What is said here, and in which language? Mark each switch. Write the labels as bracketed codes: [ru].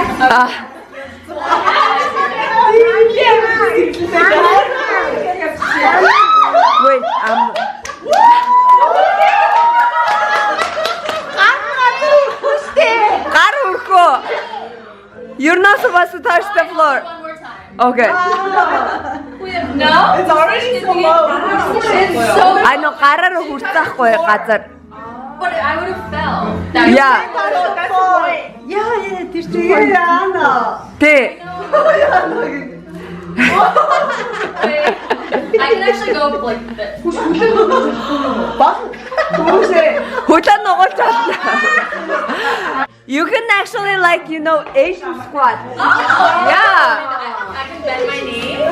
[mn] Ah, wait, гар хүрхгүй. [en] You're not supposed to touch the floor. Okay. It's already so low. I know [mn] гараар хүрцэхгүй газар. [en] But I would have fell. Yeah. [mn] Yeah, тэр чинь яана. Тэ. [en] I can actually go like this. [mn] Хөдлөн нугалж чадна. [en] You can actually Asian squat. Yeah. I can bend my knee.